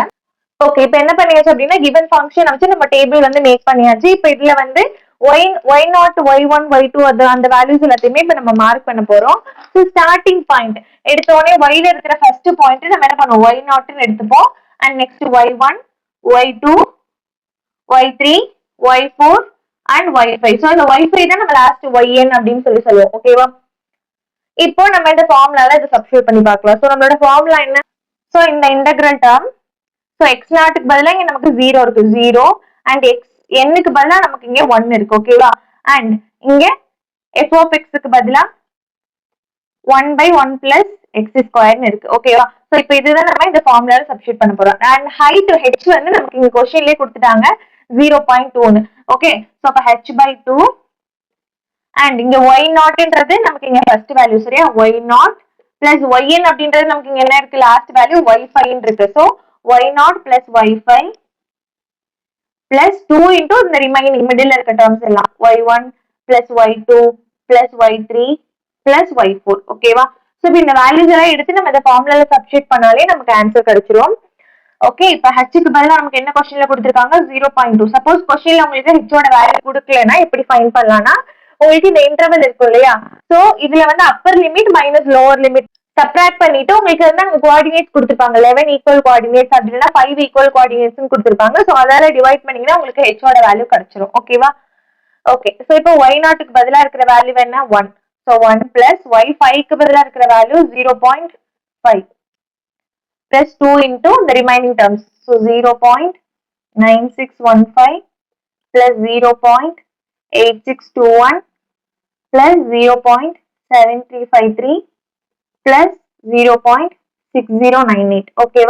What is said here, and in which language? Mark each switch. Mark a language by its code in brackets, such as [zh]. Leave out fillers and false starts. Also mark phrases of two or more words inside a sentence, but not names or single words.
[ta] ஓகே, இப்ப என்ன பண்ணியாச்சு அப்படின்னா [en] given function [ta] வச்சு நம்ம [en] table make [ta] பண்ணியாச்சு. இப்ப இதுல y0, y1, y2 அந்த வேல்யூஸ் எல்லாத்தையுமே இப்ப நம்ம மார்க் பண்ண போறோம். [en] so starting point [ta] எடுத்த உடனே y ல இருக்கிற [en] first point [ta] நம்ம என்ன பண்ணுவோம், y0 எடுத்துப்போம். [en] and next y1, y2, y3, y4 and y5. [ta] ஸோ இந்த y5 தான் நம்ம [en] last yn [ta] அப்படின்னு சொல்லி சொல்லுவோம். ஓகேவா? இப்போ நம்ம இந்த ஃபார்முலால இதை சப்ஸ்டிட்யூட் பண்ணி பார்க்கலாம். ஸோ நம்மளோட ஃபார்முலா என்ன, ஸோ இந்த [en] integral term so x naught [ta] பதிலாக இங்க நமக்கு 0 இருக்கு, 0 [en] and x n [ta] பதிலாக நமக்கு இங்க 1 இருக்கு. ஓகேவா? அண்ட் இங்க [en] f of x [ta] பதிலா [en] 1/1 plus x square [ta] இருக்கு. ஓகேவா? ஸோ இப்போ இதுதான் நம்ம இந்த ஃபார்முலால சப்ஸ்டிட்யூட் பண்ண போறோம். [en] and height h [ta] நமக்கு இங்க கொஸ்டின்லயே கொடுத்துட்டாங்க 0.2. [en] okay, so [ta] அப்ப h/2 அண்ட் இங்க y0ன்றது நமக்கு இங்க [en] first value. [ta] சரியா? [en] y0 plus yn [ta] அப்படின்றது நமக்கு இங்க என்ன இருக்கு, [en] last value [ta] y5 இருக்கு. [en] so y0 plus y5 plus 2 into இந்த remaining middle இருக்க டேர்ம்ஸ் எல்லாம் y1 plus y2 plus y3 plus y4. ஓகேவா? [ta] சோ இப்போ இந்த வேல்யூஸ் எல்லாம் எடுத்து நம்ம இந்த ஃபார்முலால சப்ஸ்டிட்யூட் பண்ணாலே நமக்கு ஆன்சர் கிடைச்சிரும். ஓகே, இப்போ ஹெச்க்கு பதிலா நமக்கு என்ன கொஸ்டின்ல கொடுத்திருக்காங்க, 0.2. [en] suppose question [ta] உங்களுக்கு ஹெச்சோட வேல்யூ கொடுக்கலனா எப்படி ஃபைண்ட் பண்ணலாம்னா உங்களுக்கு இந்த இன்டர்வல் இருக்கும் இல்லையா, சோ இதுல [en] upper limit minus lower limit subtract [ta] பண்ணிட்டு உங்களுக்கு அங்க கோஆர்டினேட்ஸ் கொடுத்திருப்பாங்க. 11 [en] equal coordinates [ta] அப்படின்னா 5 [en] equal coordinates [ta] கொடுத்திருப்பாங்க. சோ அதால டிவைட் பண்ணீங்கன்னா உங்களுக்கு ஹெச்சோட வேல்யூ கிடைச்சிரும். ஓகேவா? [en] okay, so [ta] இப்போ y0க்கு பதிலா இருக்கிற வேல்யூ என்ன, 1. [en] so 1 plus [ta] y5க்கு பதிலா இருக்கிற வேல்யூ [en] 0.5 plus 2 into the remaining terms. So 0.9615 plus 0.8621 plus 0.615. 0.7353 plus 0.6098. [ta] ஓகேவா?